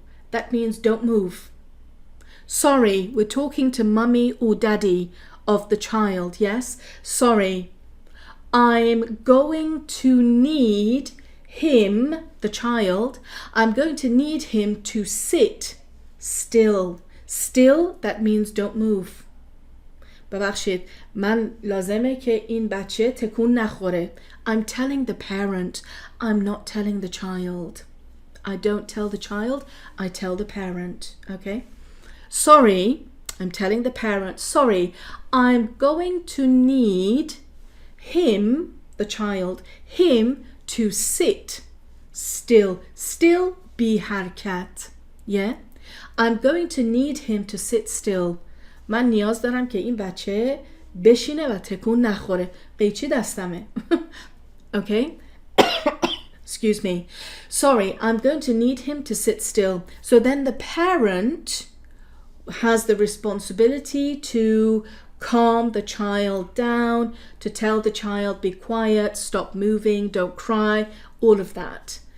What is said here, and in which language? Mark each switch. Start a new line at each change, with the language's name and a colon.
English: That means don't move. Sorry, we're talking to mummy or daddy of the child, yes? Sorry, I'm going to need him, the child, I'm going to need him to sit still. Still, that means don't move.
Persian: ببخشید من لازمه که این بچه تکون نخوره.
English: I'm telling the parent. I'm not telling the child. I don't tell the child, I tell the parent. Okay? Sorry, I'm telling the parent, sorry, I'm going to need him, the child, him to sit still.
Persian: Still, بی حرکت.
English: Yeah? I'm going to need him to sit still.
Persian: من نیاز دارم که این بچه بشینه و تکون نخوره. قیچی دستمه.
English: Okay? Excuse me. Sorry, I'm going to need him to sit still. So then the parent has the responsibility to calm the child down, to tell the child, be quiet, stop moving, don't cry, all of that.